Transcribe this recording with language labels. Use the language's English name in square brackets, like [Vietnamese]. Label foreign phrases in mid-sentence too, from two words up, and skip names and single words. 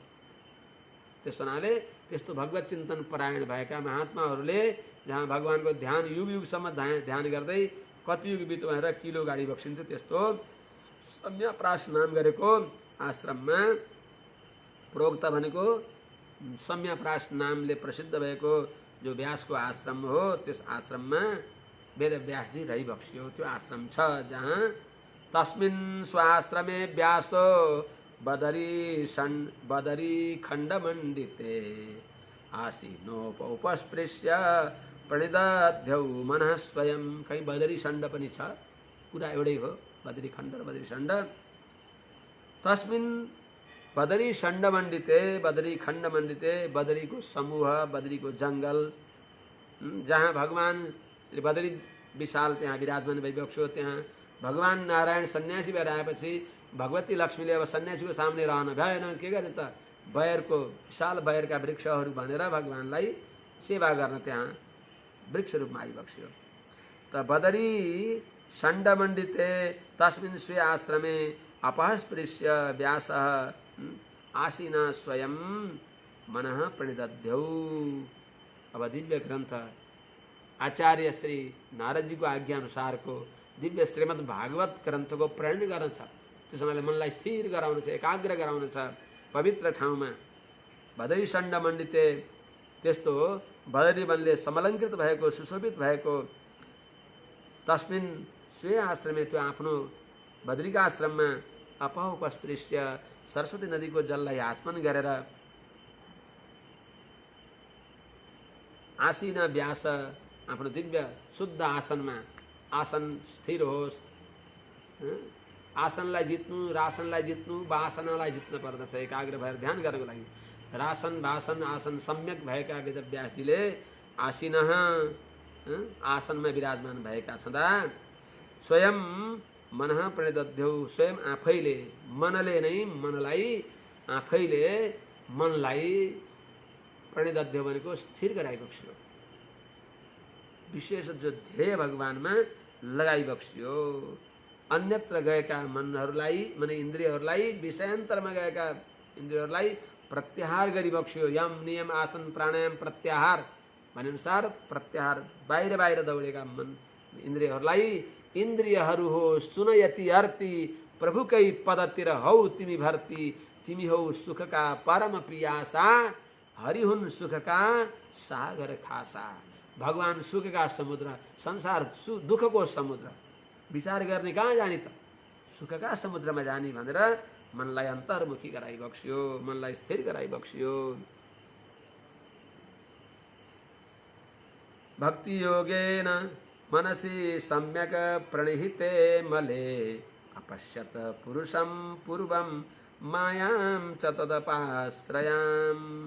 [Nepali] त्यस हुनाले त्यस्तो भगवत चिन्तन परायण भएका महात्माहरूले जहाँ भगवानको ध्यान युग युगसम्म ध्यान गर्दै कति युग बित्यो भनेर किलो गाडी बक्सिन्थ्यो। त्यस्तो सम्याप्रास नाम गरेको आश्रममा प्रोक्त भनेको सम्याप्रास नामले प्रसिद्ध भएको जो व्यासको आश्रम हो त्यस आश्रममा वेदव्यासजी रहिबक्सियो। त्यो आश्रम छ जहाँ [Sanskrit] तस्मिन् स्वाश्रमे व्यासो बदरी खण्डमण्डिते आसीनोपस्पृश्य प्रणिदध्यौ मनः स्वयं। [Nepali] कहीँ बदरी खण्ड पनि छ, कुरा एउटै हो, बदरी खण्ड र बदरी खण्ड। [Sanskrit] तस्मिन् बदरी खण्डमण्डिते, बदरी खण्डमण्डिते [Nepali] बदरीको समूह, बदरीको जङ्गल जहाँ भगवान श्री बदरी विशाल त्यहाँ विराजमान भइबक्स्यो। त्यहाँ भगवान नारायण सन्यासी भएर आएपछि भगवती लक्ष्मीले अब सन्यासीको सामने रहन भएन, के गर्ने त बयरको विशाल बयरका वृक्षहरू भनेर भगवानलाई सेवा गर्न त्यहाँ वृक्ष रूपमा आइबक्स्यो। [Sanskrit] त बदरी खण्डमण्डिते तस्मिन् स्वे आश्रमे अपस्पृश्य व्यासः आसीन स्वयं मनः प्रणिदध्यौ। [Nepali] अब दिव्य ग्रन्थ आचार्य श्री नारदजीको आज्ञा अनुसारको दिव्य श्रीमद् भागवत ग्रन्थको प्रणयन गर्न छ। त्यस समयले मनलाई स्थिर गराउन छ, एकाग्र गराउन छ पवित्र ठाउँमा। [Sanskrit] बदरी खण्डमण्डिते [Nepali] त्यस्तो बदरी वनले समलङ्कृत भएको सुशोभित भएको [Sanskrit] तस्मिन् स्वे आश्रमे [Nepali] त्यो आफ्नो बद्रीका आश्रममा अपस्पृश्य सरस्वती नदीको जललाई आचमन गरेर आसीन व्यास आफ्नो दिव्य शुद्ध आसनमा, आसन स्थिर होस्, आसनलाई जित्नु, रासनलाई जित्नु, वासनालाई जित्न पर्दछ एकाग्र भएर ध्यान गर्नको लागि। रासन वासन आसन सम्यक भएका वेदव्यासजीले आसीनः आसनमा विराजमान भएका छँदा [Sanskrit] स्वयं मनः प्रणिदध्यौ, [Nepali] स्वयं आफैले मनले नै मनलाई आफैले मनलाई प्रणिदध्यौ भनेको स्थिर गराइबक्स्यो, विशेष जो ध्येय भगवानमा लगाइबक्स्यो। अन्यत्र गएका मनहरूलाई माने इन्द्रियहरूलाई, विषयान्तरमा गएका इन्द्रियहरूलाई प्रत्याहार गरिबक्स्यो। यम नियम आसन प्राणायाम प्रत्याहार भनेअनुसार प्रत्याहार बाहिर बाहिर दौडेका मन इन्द्रियहरूलाई, इन्द्रियहरू हो सुनयति अर्ती प्रभुकै पदतिर हौ तिमी भर्ती, तिमी हौ सुखका परम पियासा, हरि हुन् सुखका सागर खासा। भगवान सुखका समुद्र, संसार दुःखको समुद्र, विचार गर्ने कहाँ जाने त, सुखका समुद्रमा जाने भनेर मनलाई अन्तर्मुखी गराइबक्स्यो, मनलाई स्थिर गराइबक्स्यो। [Sanskrit] भक्ति योगेन मनसि सम्यक प्रणिहिते मले अपश्यत पुरुषं पूर्वं मायां च तदपाश्रयाम्